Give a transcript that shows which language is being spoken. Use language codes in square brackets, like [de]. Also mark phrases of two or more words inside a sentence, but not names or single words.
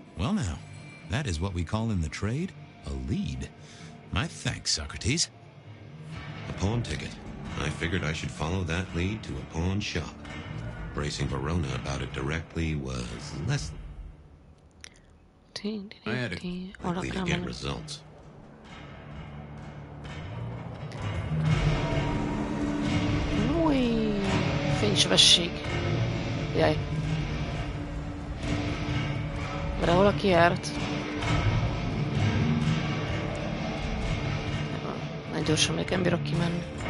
[en] Well now, that is what we call in the trade a lead. My thanks, Socrates. A pawn ticket. I figured I should follow that lead to a pawn shop. Bracing Verona about it directly was less likely to get results. [hu] Új, fénysebesség. Jaj. Mert valaki járt. Nagyon gyorsan még nem bírok kimenni.